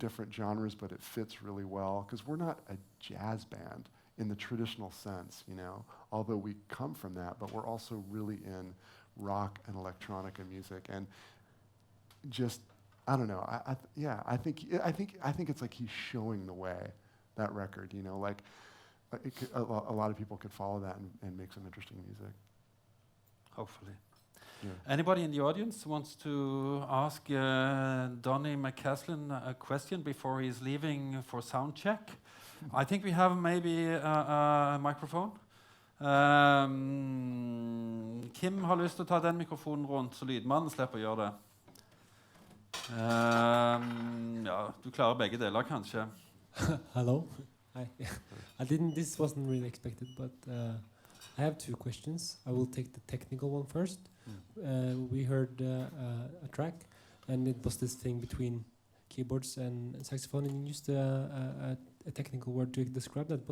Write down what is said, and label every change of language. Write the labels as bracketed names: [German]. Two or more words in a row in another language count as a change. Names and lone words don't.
[English] different genres, but it fits really well, because we're not a jazz band in the traditional sense, you know, although we come from that, but we're also really in rock and electronica music, and just, I don't know, I think it's like he's showing the way, that record, you know, like a lot of people could follow that and make some interesting music. Hopefully. Yeah. Anybody in the audience wants to ask Donny McCaslin a question before he's leaving for sound check? I think we have maybe a microphone. [Norwegian] Kim har lyst til å ta den mikrofonen rundt, så lydmannen slipper å gjøre det. Ja, du klarer begge deler, kanskje. [English] Hello. Hi. This wasn't really expected, but I have two questions. I will take the technical one first. We heard a track, and it was this thing between keyboards and saxophone, and you used a technical word to describe that.